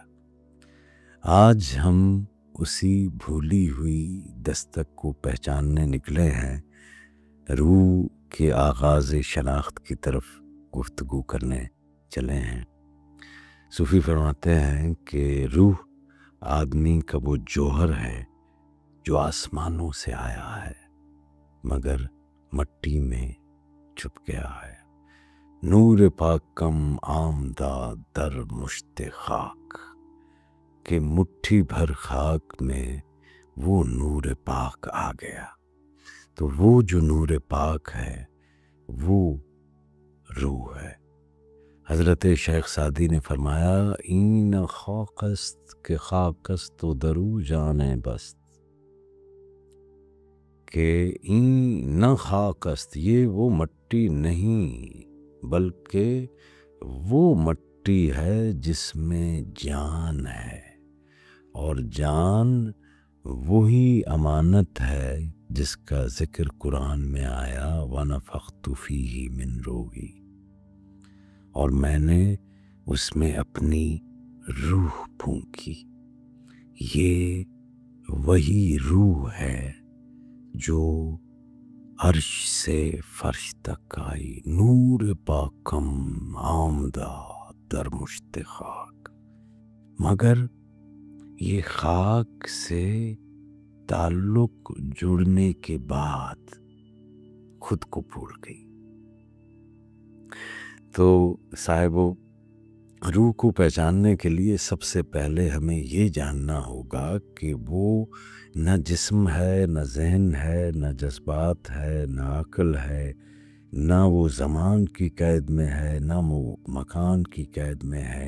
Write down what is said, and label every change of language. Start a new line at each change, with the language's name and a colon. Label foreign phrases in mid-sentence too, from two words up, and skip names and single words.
Urdu: آج ہم اسی بھولی ہوئی دستک کو پہچاننے نکلے ہیں، روح کے آغاز شناخت کی طرف گفتگو کرنے چلے ہیں۔ صوفی فرماتے ہیں کہ روح آدمی کا وہ جوہر ہے جو آسمانوں سے آیا ہے مگر مٹی میں چھپ گیا ہے۔
Persian: نور پاکم آمدہ در مشت خاک،
Urdu: کہ مٹھی بھر خاک میں وہ نور پاک آ گیا۔ تو وہ جو نور پاک ہے وہ روح ہے۔ حضرت شیخ سعدی نے فرمایا،
Persian: این خاک است کہ خاک است و درو جان بست، کہ این نہ خاک است،
Urdu: یہ وہ مٹی نہیں بلکہ وہ مٹی ہے جس میں جان ہے، اور جان وہی امانت ہے جس کا ذکر قرآن میں آیا،
Arabic: وَنَفَخْتُ فِيهِ مِن رُوحِی،
Urdu: اور میں نے اس میں اپنی روح پھونکی۔ یہ وہی روح ہے جو عرش سے فرش تک آئی،
Persian: نور پاکم آمدہ در مشت خاک،
Urdu: مگر یہ خاک سے تعلق جڑنے کے بعد خود کو بھول گئی۔ تو صاحبو، روح کو پہچاننے کے لیے سب سے پہلے ہمیں یہ جاننا ہوگا کہ وہ نہ جسم ہے، نہ ذہن ہے، نہ جذبات ہے، نہ عقل ہے، نہ وہ زمان کی قید میں ہے، نہ وہ مکان کی قید میں ہے۔